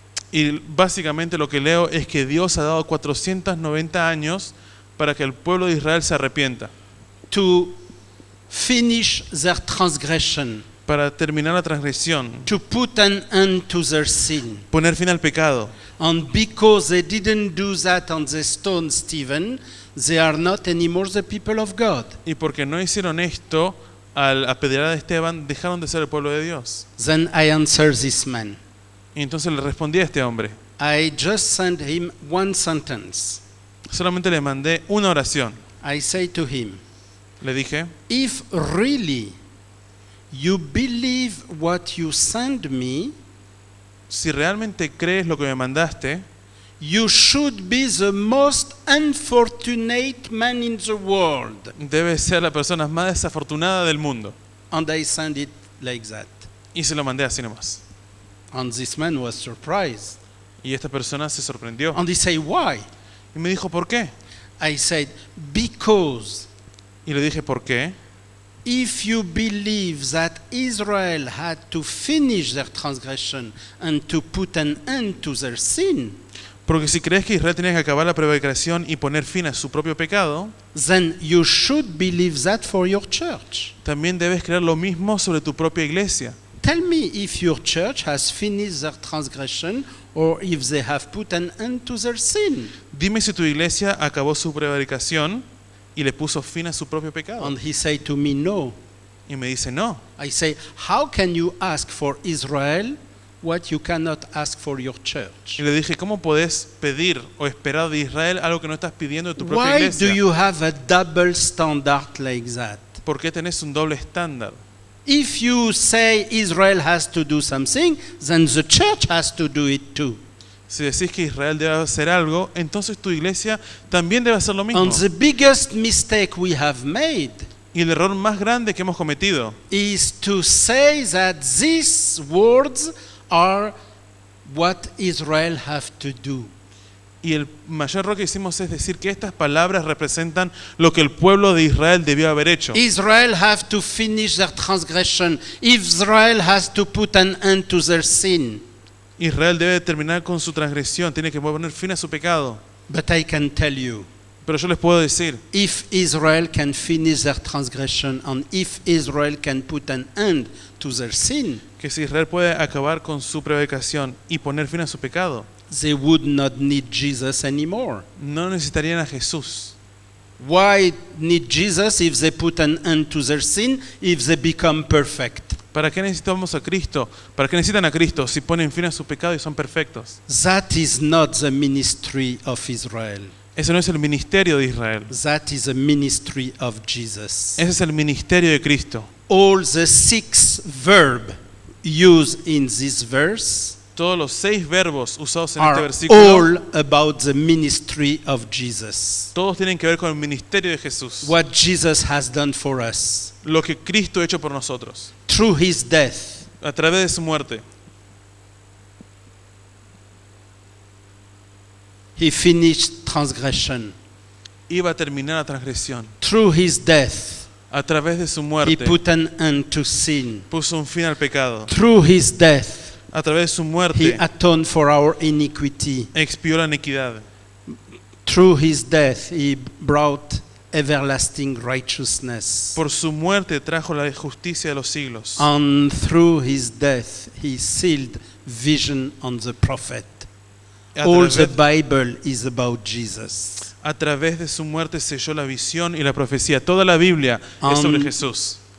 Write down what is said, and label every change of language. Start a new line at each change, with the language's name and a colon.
Spanish: y básicamente lo que leo es que Dios ha dado 490 años para que el pueblo de Israel se arrepienta,
English: To finish their transgression,
Spanish: para terminar la transgresión,
English: to put an end to their sin.
Spanish: poner fin al pecado.
English: And because they didn't do that and they stoned Stephen, they are not anymore the people of God.
Spanish: Y porque no hicieron esto, al apedrear a Esteban, dejaron de ser el pueblo de Dios.
English: Then I answer this man.
Spanish: Y entonces le respondí a este hombre.
English: I just sent him one sentence.
Spanish: Solamente le mandé una oración.
English: I say to him,
Spanish: Le dije,
English: if really you believe what you send me,
Spanish: si realmente crees lo que me mandaste,
English: you should be the most unfortunate man in the world.
Spanish: Debe ser la persona más desafortunada del mundo.
English: And I sent it like that.
Spanish: Y se lo mandé así nomás.
English: And this man was surprised.
Spanish: Y esta persona se sorprendió.
English: And he said, why?
Spanish: Y me dijo, ¿por qué?
English: I said, because
Spanish: Y le dije, ¿por qué?
English: if you believe that Israel had to finish their transgression and to put an end to their sin,
Spanish: Porque si crees que Israel tenía que acabar la prevaricación y poner fin a su propio pecado,
English: then you should believe that for your church.
Spanish: también debes creer lo mismo sobre tu propia iglesia.
English: Tell me if your church has finished their transgression or if they have put an end to their sin.
Spanish: Dime si tu iglesia acabó su prevaricación y le puso fin a su propio pecado.
English: And he said to me, no.
Spanish: Y me dice, no.
English: I say, how can you ask for Israel what you cannot ask for your church?
Spanish: Y le dije, ¿cómo podés pedir o esperar de Israel algo que no estás pidiendo de tu propia
English: Why do
Spanish: iglesia?
English: you have a double standard like that?
Spanish: ¿Por qué tenés un doble estándar?
English: If you say Israel has to do something, then the church has to do it too.
Spanish: Si decís que Israel debe hacer algo, entonces tu iglesia también debe hacer lo mismo.
English: And the biggest mistake we have made
Spanish: Y el error más grande que hemos cometido
English: is to say that these words are what Israel have to do.
Spanish: y el mayor error que hicimos es decir que estas palabras representan lo que el pueblo de Israel debió haber hecho.
English: Israel have to finish their transgression. Israel has to put an end to their sin.
Spanish: Israel debe terminar con su transgresión, tiene que poner fin a su pecado.
English: But I can tell you,
Spanish: Pero yo les puedo decir,
English: if Israel can finish their transgression and if Israel can put an end to their sin,
Spanish: que si Israel puede acabar con su prevaricación y poner fin a su pecado,
English: they would not need Jesus anymore.
Spanish: no necesitarían a Jesús.
English: Why need Jesus if they put an end to their sin, if they become perfect?
Spanish: ¿Para qué necesitamos a Cristo? ¿Para qué necesitan a Cristo si ponen fin a su pecado y son perfectos?
English: That is not the ministry of Israel.
Spanish: Ese no es el ministerio de Israel.
English: That is the ministry of Jesus.
Spanish: Ese es el ministerio de Cristo.
English: All the 6 verbs used in this verse
Spanish: Todos los 6 verbos usados en este
English: are
Spanish: versículo,
English: all about the ministry of Jesus.
Spanish: todos tienen que ver con el ministerio de Jesús.
English: What Jesus has done for us
Spanish: Lo que Cristo ha hecho por nosotros.
English: through his death,
Spanish: A través de su muerte,
English: he finished transgression.
Spanish: iba a terminar la transgresión.
English: Through his death,
Spanish: A través de su
English: he
Spanish: muerte,
English: put an end to sin.
Spanish: puso un fin al pecado.
English: Through his death,
Spanish: A través de su
English: he
Spanish: muerte,
English: atoned for our iniquity.
Spanish: expió la iniquidad.
English: Through his death, he brought everlasting righteousness.
Spanish: Por su muerte trajo la justicia de los siglos.
English: And through his death, he sealed vision on the prophet.
Spanish: A
English: All the
Spanish: través,
English: Bible is about Jesus.
Spanish: a través de su muerte selló la visión y la profecía. Toda la Biblia es sobre Jesús.